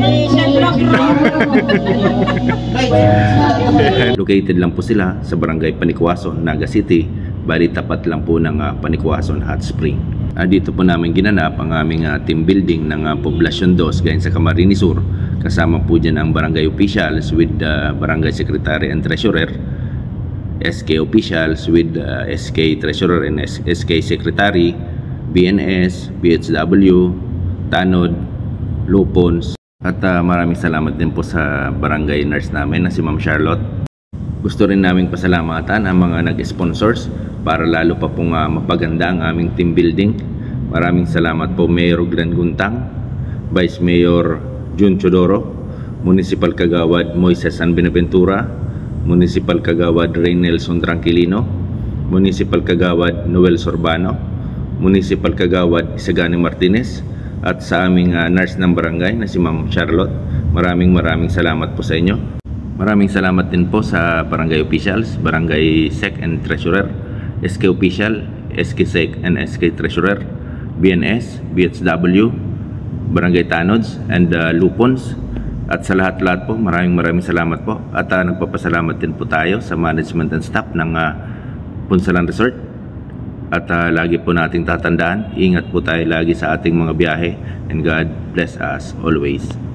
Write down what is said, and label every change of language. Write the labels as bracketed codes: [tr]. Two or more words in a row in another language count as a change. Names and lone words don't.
[tl] Located lang po sila sa Barangay Panikwason, Naga City. Bali tapat lang po ng Panikwason Hot Spring. Dito po namin ginanap ang aming [en] team building [tl] ng Poblacion 2 gayon sa Camarines Sur. Kasama po dyan ang [en] barangay officials with barangay secretary and treasurer, SK officials with SK treasurer and SK secretary, BNS, BHW, Tanod, Lupons, [tl] at maraming salamat din po sa barangay nurse namin na si Ma'am Charlotte. Gusto rin naming pasalamatan ang mga nag-sponsors para lalo pa pong mapaganda ang aming [en] team building. [tl] Maraming salamat po Mayor Glenn Guntang, Vice Mayor Jun Chodoro, Municipal Kagawad Moises San Benaventura, Municipal Kagawad Reynelson Tranquilino, Municipal Kagawad Noel Sorbano, Municipal Kagawad Isagani Martinez, at sa aming nurse ng barangay na si Ma'am Charlotte. Maraming salamat po sa inyo. Maraming salamat din po sa [en] barangay officials, barangay sec and treasurer, SK official, SK sec and SK treasurer, BNS, BHW, barangay Tanods and Lupons, [tl] at sa lahat-lahat po maraming salamat po. At nagpapasalamat din po tayo sa [en] management and staff [tl] ng Punsalan Resort. At lagi po nating tatandaan, ingat po tayo lagi sa ating mga biyahe, [en] and God bless us always.